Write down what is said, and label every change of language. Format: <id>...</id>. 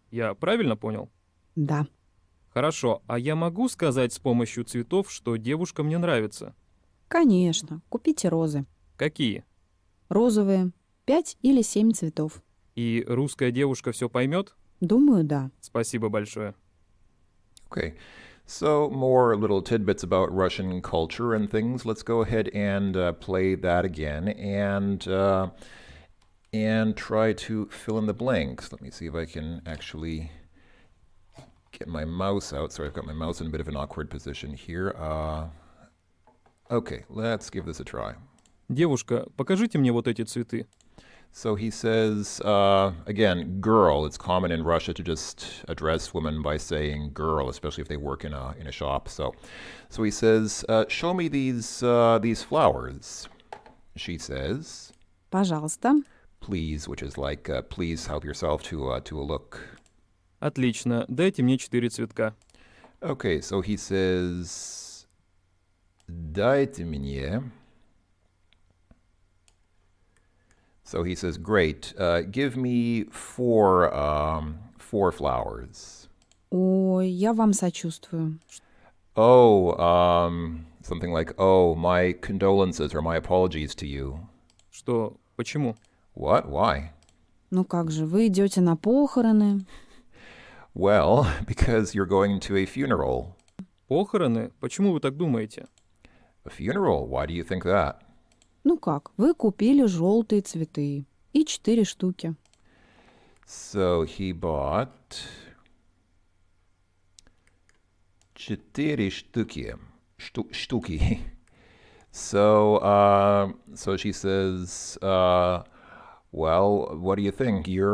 <ru>Я правильно понял? Да. Хорошо, а я могу сказать с помощью цветов, что девушка мне нравится? Конечно. Купите розы. Какие? Розовые. 5 или 7 цветов. И русская девушка все поймет? Думаю, да. Спасибо большое.</ru> <en>Okay, so more little tidbits about Russian culture and things. Let's go ahead and play that again and try to fill in the blanks. Let me see if I can actually get my mouse out. Sorry, I've got my mouse in a bit of an awkward position here. Okay, let's give this a try.</en> <ru>Девушка, покажите мне вот эти цветы.</ru> <en>So he says, again, girl. It's common in Russia to just address women by saying girl, especially if they work in a shop. So he says, show me these flowers. She says,</en> <ru>Пожалуйста.</ru> <en>please, which is like, please help yourself to a look.</en> <ru>Отлично, дайте мне 4 цветка.</ru> <en>Okay, so he says,</en> <ru>дайте мне.</ru> <en>So he says, great, give me four flowers.</en> <ru>Ой, я вам сочувствую.</ru> <en>Oh, something like, oh, my condolences or my apologies to you.</en> <ru>Что, почему?</ru> <en>What? Why?</en> <ru>Ну как же, вы идете на похороны.</ru> <en>Well, because you're going to a funeral.</en> <ru>Похороны? Почему вы так думаете?</ru> <en>A funeral? Why do you think that?</en> <ru>Ну как, вы купили желтые цветы. И 4 штуки.</ru> <en>So he bought 4 штуки.</en> <ru>Штуки.</ru> <en>So she says, well, what do you think?</en>